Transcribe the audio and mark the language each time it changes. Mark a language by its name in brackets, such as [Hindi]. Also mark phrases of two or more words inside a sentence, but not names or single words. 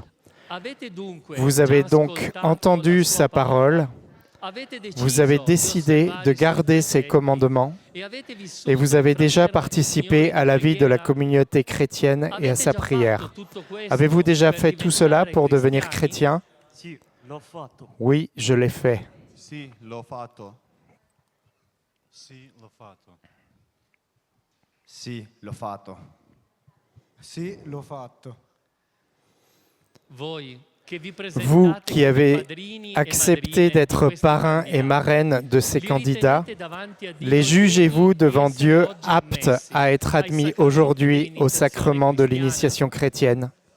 [French] Vous avez donc entendu sa parole, vous avez décidé de garder ses commandements et vous avez déjà participé à la vie de la communauté chrétienne et à sa prière. Avez-vous déjà fait tout cela pour devenir chrétien ? Oui, je l'ai fait. [Italian] Sì, l'ho fatto. Sì, l'ho fatto. Sì, l'ho fatto. Sì, l'ho fatto. [French] Vous qui avez accepté d'être parrain et marraine de ces candidats, les jugez-vous devant Dieu aptes à être admis aujourd'hui au sacrement de l'initiation chrétienne?